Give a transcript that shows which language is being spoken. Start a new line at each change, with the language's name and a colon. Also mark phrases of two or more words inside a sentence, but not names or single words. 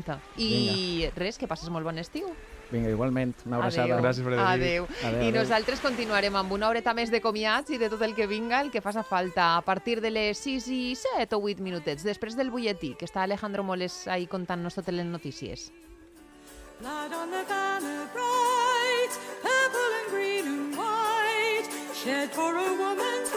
Catalan: I res, que passes molt bon estiu. Vinga, igualment, una abraçada. Adéu. Gràcies, Frederic. Adéu. Adéu, I adéu. nosaltres continuarem amb una horeta més de comiats i de tot el que vinga, el que faça falta, a partir de les 6 i 7 o 8 minutets, després del butlletí, que està Alejandro Moles ahí contant-nos totes les notícies.
English: Blood on the banner bright, purple and green and white, shed for a woman.